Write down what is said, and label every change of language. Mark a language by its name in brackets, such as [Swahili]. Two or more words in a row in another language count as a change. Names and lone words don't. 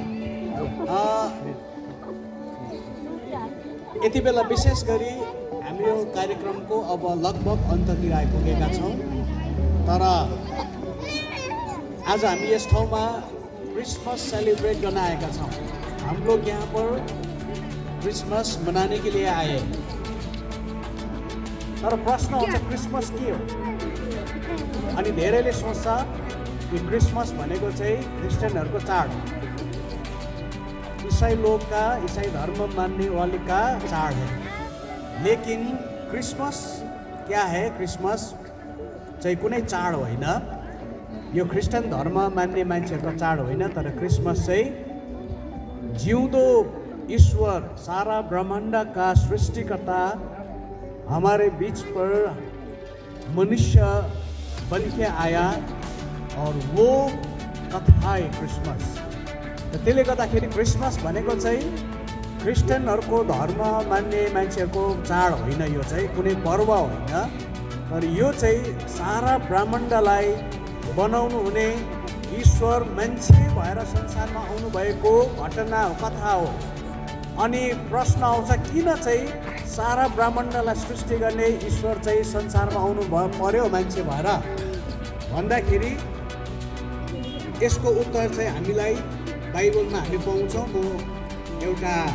[Nepali] यति बेला विशेष गरी हामी यो कार्यक्रमको अब लगभग अन्ततिर आइपुगेका छौँ तर आज हामी यस ठाउँमा क्रिसमस सेलिब्रेट गर्न आएका छौँ [Hindi] हम लोग यहाँ पर क्रिसमस मनाने के लिए आए [Nepali] तर प्रश्न आउँछ क्रिसमस के हो अनि धेरैले सोच्छ कि क्रिसमस भनेको चाहिँ क्रिस्चियनहरूको चाड [Hindi] ईसाई लोग का ईसाई धर्म मान्ने वाले का चाड है लेकिन क्रिसमस क्या है क्रिसमस [Nepali] चाहिँ कुनै चाड होइन यो क्रिस्चियन धर्म मान्ने मान्छेहरूको चाड होइन तर क्रिसमस चाहिँ जिउँदो ईश्वर [Hindi] सारा ब्रह्मांड का सृष्टिकर्ता हमारे बीच पर मनुष्य बन के आया और वो कथा है क्रिसमस [Nepali] त्यसले गर्दाखेरि क्रिसमस भनेको चाहिँ क्रिस्चियनहरूको धर्म मान्ने मान्छेहरूको चाड होइन यो चाहिँ कुनै पर्व होइन तर यो चाहिँ सारा ब्रह्माण्डलाई बनाउनु हुने ईश्वर मान्छे भएर संसारमा आउनुभएको घटना हो कथा हो अनि प्रश्न आउँछ किन चाहिँ सारा ब्रह्माण्डलाई सृष्टि गर्ने ईश्वर चाहिँ संसारमा आउनु पर्यो मान्छे भएर भन्दाखेरि यसको उत्तर चाहिँ हामीलाई बाइबलमा हामी पाउँछौँ म एउटा